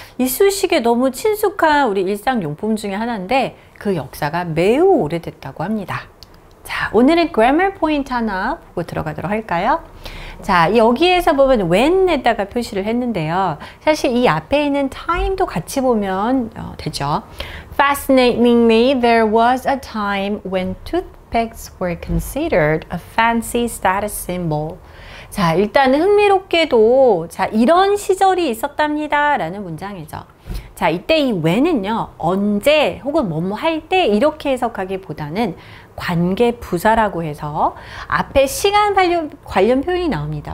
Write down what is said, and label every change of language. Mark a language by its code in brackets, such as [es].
[ko] 이쑤시개 너무 친숙한 우리 일상용품 중에 하나인데 그 역사가 매우 오래됐다고 합니다. 자, 오늘은 grammar 포인트 하나 보고 들어가도록 할까요? 자, 여기에서 보면 when에다가 표시를 했는데요. 사실 이 앞에 있는 time도 같이 보면 되죠. [en] Fascinatingly, there was a time when toothpicks were considered a fancy status symbol. [ko] 자, 일단은 흥미롭게도 자, 이런 시절이 있었답니다 라는 문장이죠. 자, 이때 이 when은요, 언제 혹은 뭐뭐 할 때 이렇게 해석하기보다는 관계 부사라고 해서 앞에 시간 관련 표현이 나옵니다.